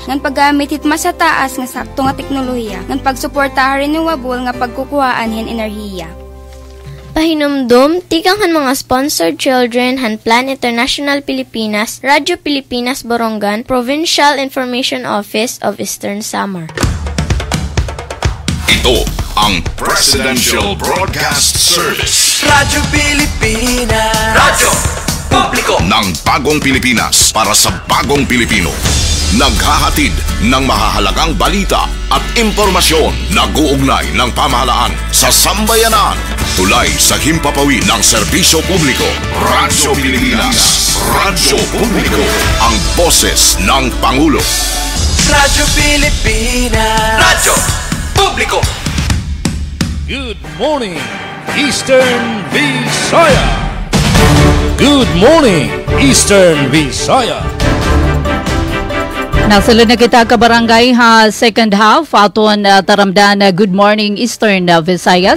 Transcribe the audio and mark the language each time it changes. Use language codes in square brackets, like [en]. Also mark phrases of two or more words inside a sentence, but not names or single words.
[war] Ngan paggamit it mas sa taas nga sakto nga teknolohiya. Ngan pagsuporta renewable nga pagkukuhaan hin enerhiya. Pahinumdum, tikanghan mga sponsored children han Plan International Pilipinas, Radyo Pilipinas Borongan, Provincial Information Office of Eastern Samar. [tl] Ito ang Presidential Broadcast Service. Radyo Pilipinas, Radyo Publiko ng bagong Pilipinas para sa bagong Pilipino. Naghahatid ng mahahalagang balita at impormasyon. Nag-uugnay ng pamahalaan sa sambayanan. Tulay sa himpapawid ng serbisyo publiko. Radyo Pilipinas, Radyo Publiko, ang boses ng Pangulo. Radyo Pilipinas, Radyo Publiko. [en] Good morning, Eastern Visaya. Good morning, Eastern Visaya. [war] Nasalun na kita kabarangay ha [en] second half [war] aton taramdan Good Morning Eastern Visayas.